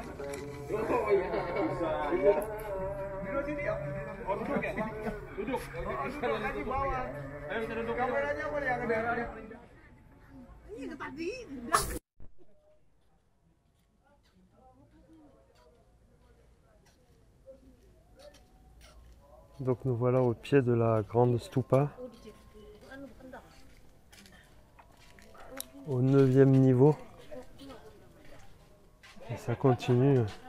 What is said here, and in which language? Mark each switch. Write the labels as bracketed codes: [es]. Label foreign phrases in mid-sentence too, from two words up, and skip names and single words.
[id] Oh iya. Bisa. Duduk sini ya. Oh duduk ya. Duduk. Duduk aja bawah. Ayo kita duduk. Kameranya boleh yang ada. Iya tadi. [fr] Donc nous voilà au pied de la grande stupa, au 9e niveau, et ça continue.